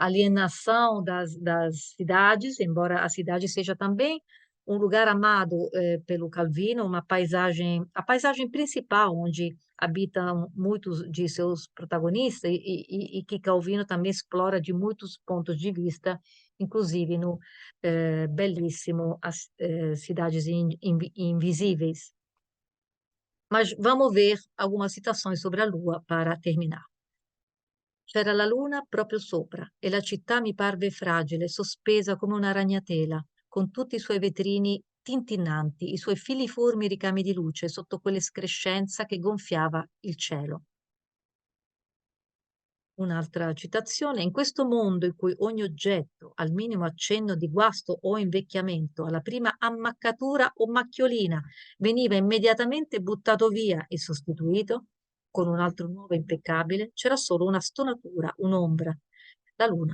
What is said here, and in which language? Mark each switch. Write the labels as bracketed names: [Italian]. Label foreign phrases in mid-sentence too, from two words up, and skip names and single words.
[Portuguese] alienação das cidades, embora a cidade seja também um lugar amado pelo Calvino, a paisagem principal onde habitam muitos de seus protagonistas e que Calvino também explora de muitos pontos de vista, inclusive no bellissimo As Cidades Invisíveis. Mas vamos ver algumas citações sobre a Lua para terminar. [Italian] C'era la luna proprio sopra e la città mi parve fragile, sospesa come una ragnatela, con tutti i suoi vetrini tintinnanti, i suoi filiformi ricami di luce sotto quell'escrescenza che gonfiava il cielo. Un'altra citazione: in questo mondo in cui ogni oggetto, al minimo accenno di guasto o invecchiamento, alla prima ammaccatura o macchiolina, veniva immediatamente buttato via e sostituito con un altro nuovo impeccabile, c'era solo una stonatura, un'ombra, la luna.